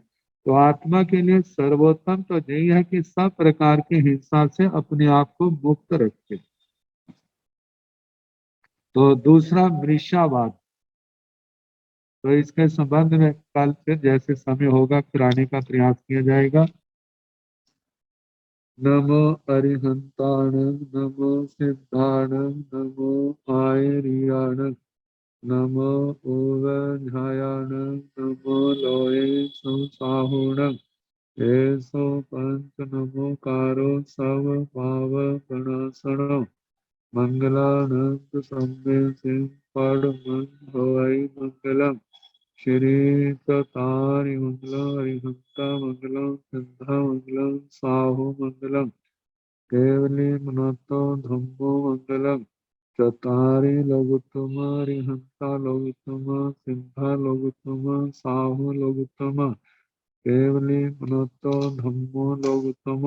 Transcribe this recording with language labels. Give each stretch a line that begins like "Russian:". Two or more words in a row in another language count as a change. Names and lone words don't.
Hindi: तो आत्मा के लिए सर्वोत्तम तो यही है कि सब प्रकार की हिंसा से अपने आप को मुक्त रखे। तो दूसरा मृषावाद, तो इसके संबंध में कल फिर जैसे समय होगा फिर आने का प्रयास किया जाएगा।
Prakrit languages: नमो अरिहंताण, नमो सिद्धाण, नमो आयरियाण, नमो ओवझायाण, नमो लोये सुसाहुण, एसो पंच नमोकारो सब पाव प्रणासण, मंगलानंद सम्मे सिंह पड़ मन होई मंगलम, श्री चतारि मंगलम, हरिहंता मंगलम, सिद्धा मंगलम, साहु मंगलम, केवली मनतो धम्मो मंगलम, चतारि लघुत्तम, हरिहंता लघुत्तम, सिद्धा लघुत्तम, साहु लघुत्तम, केवली मनतो धम्मो लघुत्तम,